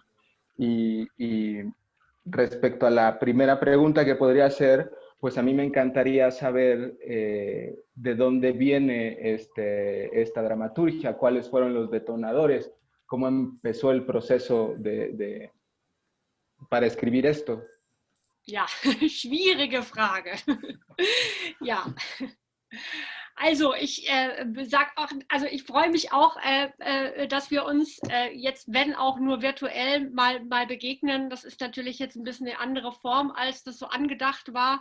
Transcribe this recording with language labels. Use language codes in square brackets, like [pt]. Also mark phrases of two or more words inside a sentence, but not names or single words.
[es] Y respecto a la primera pregunta que podría hacer, pues a mí me encantaría saber de dónde viene esta dramaturgia, cuáles fueron los detonadores, cómo empezó el proceso para escribir esto. [de] Ja, schwierige Frage. Ja. Also ich freue mich auch, dass wir uns jetzt, wenn auch nur virtuell, mal begegnen. Das ist natürlich jetzt ein bisschen eine andere Form, als das so angedacht war.